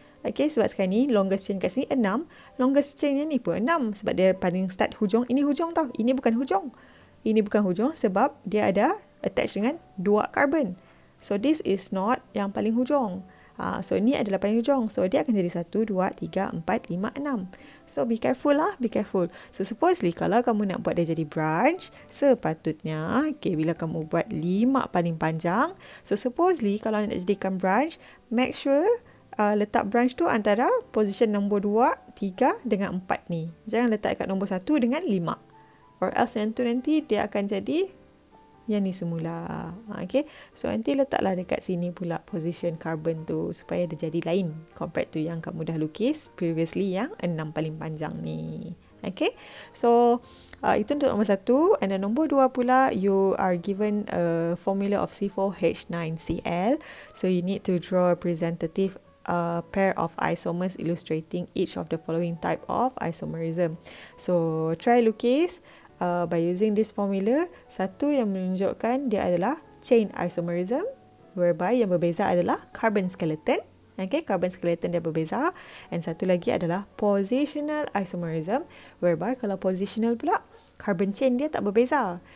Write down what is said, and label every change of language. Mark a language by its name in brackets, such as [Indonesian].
[Malay] Okay, sebab sekarang ni longest chain kat sini 6. Longest chain ni pun 6 sebab dia paling start hujung. Ini hujung tau. Ini bukan hujung. Ini bukan hujung sebab dia ada attach dengan 2 carbon. [English] So this is not [Malay] yang paling hujung. So ni adalah paling hujung. So dia akan jadi 1, 2, 3, 4, 5, 6. [English] So be careful lah, be careful. [Malay] So supposedly kalau kamu nak buat dia jadi branch, sepatutnya okay, bila kamu buat 5 paling panjang, so supposedly kalau nak jadikan branch, [English] make sure [Malay] letak branch tu antara position nombor 2, 3 dengan 4 ni. Jangan letak kat nombor 1 dengan 5. [English] Or else [Malay] yang tu nanti dia akan jadi yang ni semula. Okay, so nanti letaklah dekat sini pula position carbon tu supaya dia jadi lain [English] compared to [Malay] yang kamu dah lukis [English] previously [Malay] yang 6 paling panjang ni. [English] Okay, [Malay] so itu untuk nombor 1. [English] And then [Malay] nombor 2 pula, [English] you are given a formula of C4H9Cl. So you need to draw a representative pair of isomers illustrating each of the following type of isomerism. So try [Malay] lukis [English] by using this formula. [Malay] Satu yang menunjukkan dia adalah chain isomerism, whereby yang berbeza adalah carbon skeleton. Okay, carbon skeleton dia berbeza. And satu lagi adalah positional isomerism, whereby kalau positional pula, carbon chain dia tak berbeza.